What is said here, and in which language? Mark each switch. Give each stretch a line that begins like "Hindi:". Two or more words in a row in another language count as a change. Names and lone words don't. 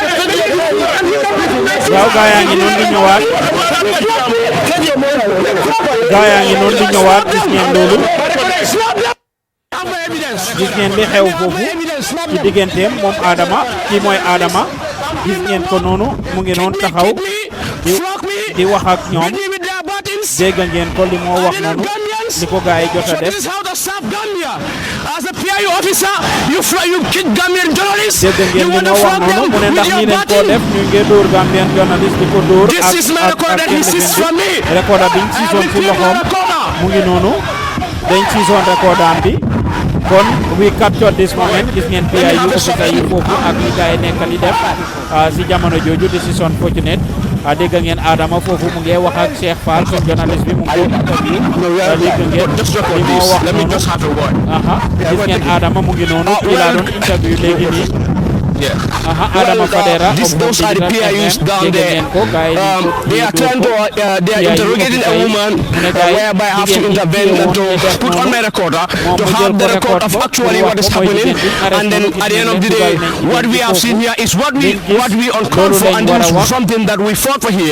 Wolof: waaw gaa yaa ngi noonu di ñëwaat gis ngeen loolu gis ngeen li xew foofu ci digganteem moom Adama kii mooy Adama gis ngeen ko noonu mu ngi noonu taxaw di wax ak ñoom dégg ngeen ko li moo wax noonu li ko gaa yi jot a def
English: as a PIU officer you kick Gambian journalists
Wolof: dégg ngeen li moo wax noonu mu ne ndax ñi leen koo def ñu ngi dóor Gambian journalist di ko dóor ak recorder biñ siisoon ci loxoom mu ngi noonu dañ siisoon recorder bi kon
English: we captured this moment
Wolof: gis ngeen PIU officer yi foofu ak li gaa yi nekk di def si jamono jooju
English: this is unfortunate
Wolof: dégg ngeen Adama foofu mu ngi wax ak Cheikh Fall suñ journaliste bi mu ngi interview dégg ngeen li moo wax noonu gis ngeen Adama mu ngi noonu kii laa doon interview léegi nii Adama Fadera
English: those are the PIUs down there. They are trying to they are interrogating a woman whereby I have to intervene and to put on my recorder to have the record of actually what is happening, and then at the end of the day what we have seen here is what we uncalled for, and this is something that we fought for here.